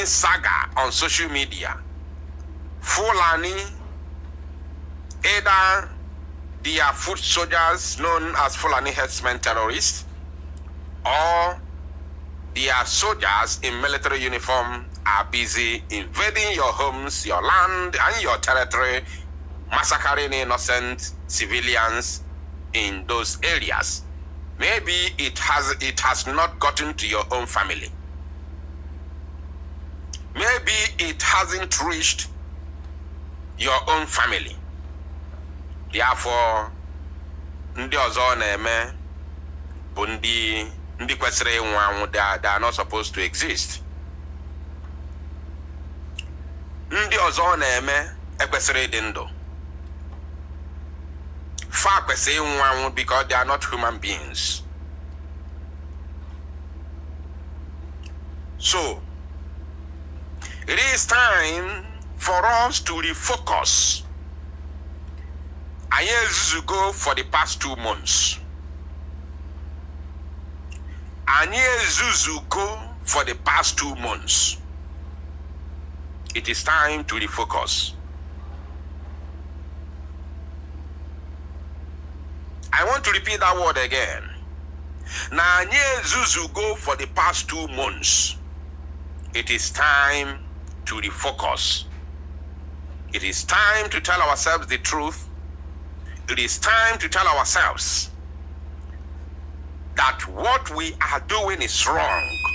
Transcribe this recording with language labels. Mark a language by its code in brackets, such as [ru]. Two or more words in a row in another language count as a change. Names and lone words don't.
[en] saga on social media, Fulani, either their foot soldiers known as Fulani herdsmen terrorists, or their soldiers in military uniform are busy invading your homes, your land, and your territory, massacring innocent civilians in those areas. Maybe it has not gotten to your own family. Maybe it hasn't reached your own family. Therefore, [ig] ndị ọzọ na-eme bụ ndị kwesịrị ịnwụ anwụ. [en] They are not supposed to exist. [ig] Ndị ọzọ na-eme ekwesịrị ịdị ndụ. Fa kwesịrị ịnwụ anwụ [en] because they are not human beings. So, it is time for us to refocus. [ig] Anyị ezuzugo [en] for the past 2 months. [ig] Anyị ezuzugo [en] for the past 2 months. It is time to refocus. I want to repeat that word again. [ig] Na anyị ezuzugo [en] for the past 2 months. It is time to refocus. It is time to tell ourselves the truth. It is time to tell ourselves that what we are doing is wrong.